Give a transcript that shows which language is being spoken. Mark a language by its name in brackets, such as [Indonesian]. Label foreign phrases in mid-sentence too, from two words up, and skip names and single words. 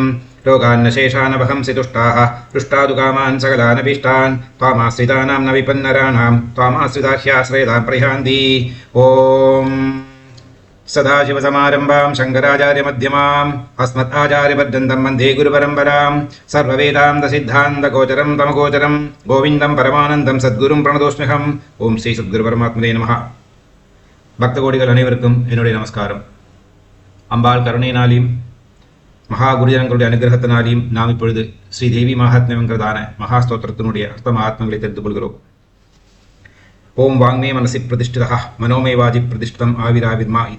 [Sanskrit] रोगान्नशेषानवहंसि तुष्टाः पृष्टादुकामान् सकलानभीष्टान् त्वामाश्रितानां न विपन्नराणां त्वामाश्रिता ह्याश्रयतां प्रयान्ति. ॐ सदाशिवसमारम्भां शङ्कराचार्यमध्यमाम् अस्मदाचार्यपर्यन्तं वन्दे गुरुपरम्परां. सर्ववेदान्तसिद्धान्तगोचरं तमगोचरं गोविन्दं परमानन्दं सद्गुरुं प्रणतोऽस्म्यहम्. ॐ श्री सद्गुरु परमात्मने नमः. [Tamil] பக்த கோடிகள் அனைவருக்கும் என்னுடைய நமஸ்காரம். அம்பாள் கருணையினாலையும் மகா குருஜனங்களுடைய அனுகிரகத்தினாலையும் நாம் இப்பொழுது ஸ்ரீ தேவி மகாத்மியங்கிறதான மகாஸ்தோத்திரத்தினுடைய அர்த்த மகாத்மங்களை தெரிந்து கொள்கிறோம். [Sanskrit] ॐ वाङ्मे मनसि प्रतिष्ठिता मनोमे वाचि प्रतिष्ठितम् आविराविर्म एधि.